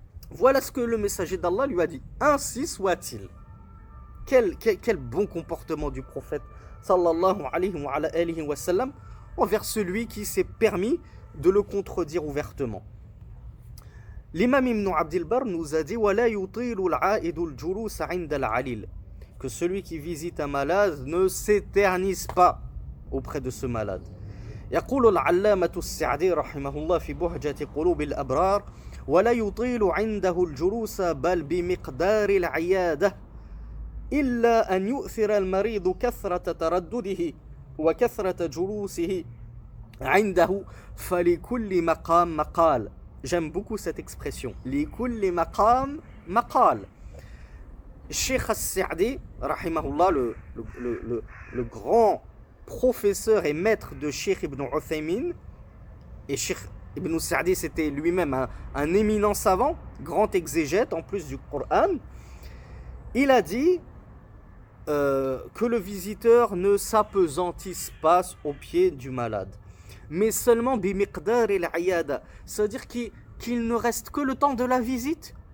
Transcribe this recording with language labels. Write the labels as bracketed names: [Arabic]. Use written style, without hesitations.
[French] Voilà ce que le messager d'Allah lui a dit. Ainsi soit-il. Quel bon comportement du prophète sallallahu alayhi wa sallam envers celui qui s'est permis de le contredire ouvertement. L'imam Ibn Abdil Barr nous a dit [Arabic] وَلَا يُطِيلُ الْعَائِدُ الْجُلُوسَ عِنْدَ الْعَلِيلِ, [French] que celui qui visite un malade ne s'éternise pas auprès de ce malade. [Arabic] يقول العلامة السعدي رحمه الله في بهجة قلوب الأبرار ولا يطيل عنده الجلوس بل بمقدار العيادة إلا أن يؤثر المريض كثرة تردده وكثرة جلوسه عنده فلكل مقام مقال. [French] J'aime beaucoup cette expression. [Arabic] لكل مقام مقال. [French] Cheikh As-Sa'di, rahimahullah, le grand professeur et maître de Cheikh Ibn Uthaymin, et Cheikh Ibn Sa'di c'était lui-même un éminent savant, grand exégète en plus du Coran, il a dit que le visiteur ne s'apesantisse pas au pied du malade, mais seulement bimiqdar al-ayada, c'est-à-dire qu'il ne reste que le temps de la visite.